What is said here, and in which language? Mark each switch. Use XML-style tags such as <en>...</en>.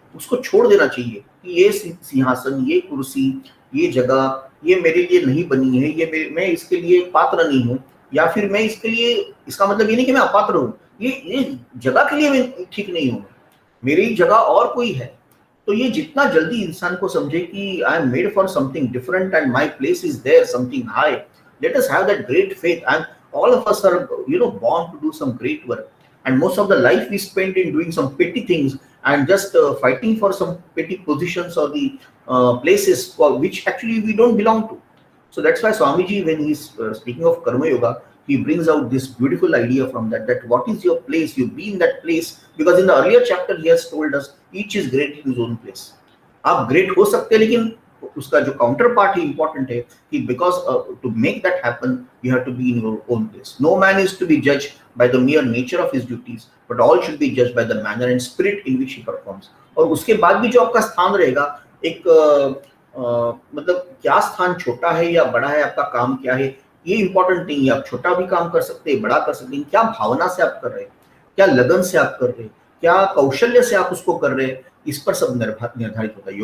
<hi>उसको छोड़ देना चाहिए कि ये सिंहासन, ये कुर्सी, ये जगह, ये मेरे लिए नहीं बनी है, मैं इसके लिए पात्र नहीं हूँ, या फिर मैं इसके लिए, इसका मतलब ये नहीं कि मैं अपात्र हूँ, ये जगह के लिए मैं ठीक नहीं हूँ, मेरी जगह और कोई है। तो ये जितना जल्दी इंसान को समझे कि</hi> <en>I am made for something different and my place is there, something high, let us have that great faith, and all of us are born to do some great work, and most of the life we spent in doing some petty things and just fighting for some petty positions or the places for which actually we don't belong to. So that's why Swamiji, when he's speaking of karma yoga, he brings out this beautiful idea from that what is your place, you be in that place, because in the earlier chapter he has told us each is great in his own place.</en> <hi>आप great हो सकते हैं, लेकिन उसका जो counter part ही important है कि</hi> <en>Because to make that happen you have to be in your own place. No man is to be जज by the mere nature of his duties, but all should be judged by the manner and spirit in which he performs.</en> <hi>और उसके बाद भी जो आपका स्थान रहेगा, एक मतलब क्या स्थान छोटा है या बड़ा है, आपका काम क्या है, ये इंपॉर्टेंट नहीं है. आप छोटा भी काम कर सकते हैं, बड़ा कर सकते हैं, क्या भावना से आप कर रहे हैं, क्या लगन से आप कर रहे हैं, क्या कौशल्य से आप उसको कर रहे हैं, इस पर सब निर्धारित होता है.</hi>